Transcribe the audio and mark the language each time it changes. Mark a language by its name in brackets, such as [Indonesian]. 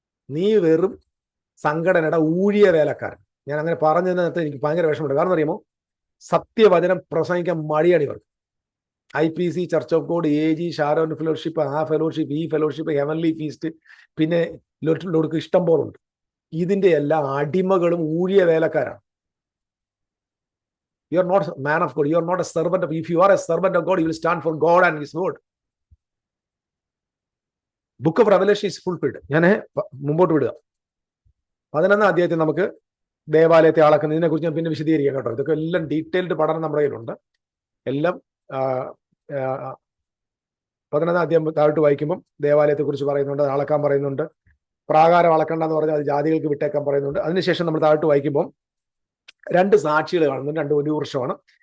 [Malayalam] നീ വെറും സംഘടനയുടെ ഊഴിയ വേലക്കാരൻ. ഞാൻ അങ്ങനെ പറഞ്ഞതിനകത്ത് എനിക്ക് ഭയങ്കര വിഷമമുണ്ട്. കാരണം അറിയുമോ, സത്യവചനം പ്രസംഗിക്കാൻ മടിയാണ് ഇവർക്ക്. IPC, church of God, AG, Sharon fellowship, ആ ഫെലോഷിപ്പ്, ഈ ഫെലോഷിപ്പ്, ഹെവൻലി ഫീസ്റ്റ്, പിന്നെ ലോർക്ക് ഇഷ്ടം പോലുണ്ട്. ഇതിന്റെ എല്ലാ അടിമകളും ഊഴിയ വേലക്കാരാണ്. [English] You are not a man of God. You are not a servant of. If you are a servant of God, you will stand for God and His word. Book of Revelation is fulfilled. [Malayalam] ഞാൻ മുമ്പോട്ട് വിടുക. 11ാം അധ്യായത്തിൽ നമുക്ക് ദേവാലയത്തെ അളക്കുന്നതിനെ കുറിച്ച് ഞാൻ പിന്നെ വിശദീകരിക്കാം കേട്ടോ. ഇതൊക്കെ എല്ലാം ഡീറ്റെയിൽഡ് പഠനം നമ്മുടെ കയ്യിലുണ്ട്. എല്ലാം 11ാം അധ്യായം താഴോട്ട് വായിക്കുമ്പം ദേവാലയത്തെ കുറിച്ച് പറയുന്നുണ്ട്, അളക്കാൻ പറയുന്നുണ്ട്. പ്രാകാരം അളക്കണ്ടെന്ന് പറഞ്ഞാൽ അത് ജാതികൾക്ക് വിട്ടേക്കാൻ പറയുന്നുണ്ട്. അതിനുശേഷം നമ്മൾ താഴോട്ട് വായിക്കുമ്പോൾ 2 സാക്ഷികൾ കാണുന്നുണ്ട്. 2 വലിയ വൃക്ഷമാണ്.